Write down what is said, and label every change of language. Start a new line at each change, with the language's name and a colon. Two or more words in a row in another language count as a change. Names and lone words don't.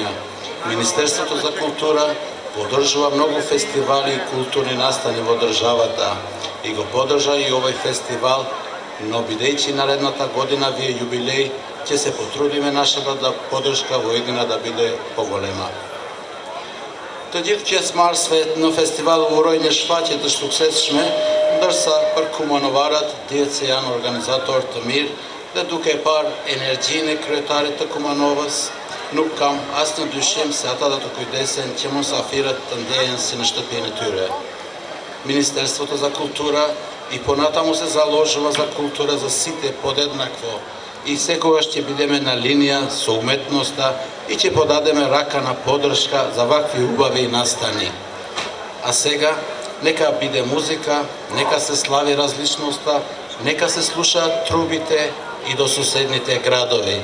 Macedonian: Министерството за култура поддржува многу фестивали и културни настани во државата и го поддржа и овој фестивал но бидејќи наредната година ви е јубилеј, ќе се потрудиме нашата поддршка во Едина да биде поголема.
Albanian: Të gjithë pjesëmarrësve në festival uroj një shfaqje të suksesshme, ndërsa për kumanovarat dihet se janë organizator të mirë dhe duke parë energjinë e kryetarit të Kumanovës, nuk kam asnjë dyshim se ata do të kujdesen që musafirët të ndjehen si në shtëpinë e tyre.
Macedonian: Ministerството за култура и понатаму се заложува за култура за сите подеднакво и секогаш ќе бидеме на линија со уметноста и ќе подадеме рака на поддршка за вакви убави настани. А сега, нека биде музика, нека се слави различноста, нека се слушаат трубите и до соседните градови.